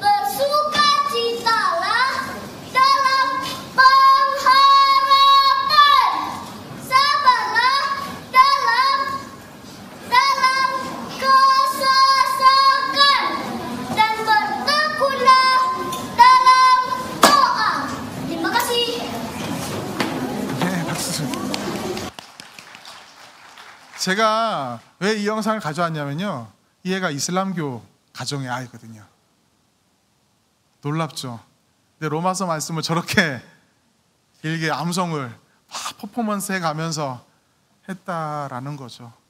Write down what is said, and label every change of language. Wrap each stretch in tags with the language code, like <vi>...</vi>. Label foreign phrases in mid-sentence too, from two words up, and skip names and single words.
<id>Bersukacitalah dalam pengharapan. Sabarlah dalam kesesakan dan bertekunlah dalam doa. Terima kasih.</id> <ko>네, 박수. 제가 왜 이 영상을 가져왔냐면요, 이 애가 이슬람교 가정의 아이거든요. 놀랍죠? 근데 로마서 말씀을 저렇게 길게 암송을 막 퍼포먼스 해가면서 했다라는 거죠.</ko>